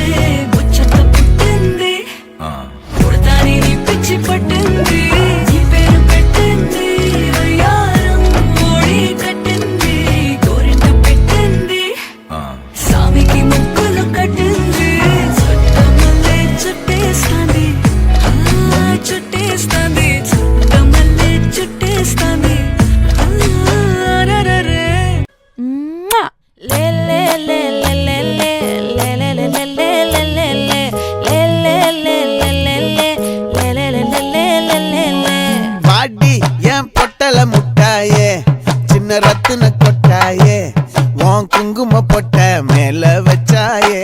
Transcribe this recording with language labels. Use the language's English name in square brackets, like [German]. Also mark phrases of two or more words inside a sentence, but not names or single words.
[Telugu] ముచ్చట పుట్టింది పుడతాని నీ పిచ్చి పట్టింది నీ పేరు పెట్టింది వయ్యారం ఓడి కట్టింది గోరింట పెట్టింది సామికి ముక్కులు కట్టింది చుట్టేస్తాంది చుట్టేస్తాంది చుట్టమల్లే చుట్టేస్తాంది [Tamil] பாடி என் பொட்டல முட்டாயே சின்ன ரத்தின கொட்டாயே உன் குங்கும பொட்ட மேல வச்சாயே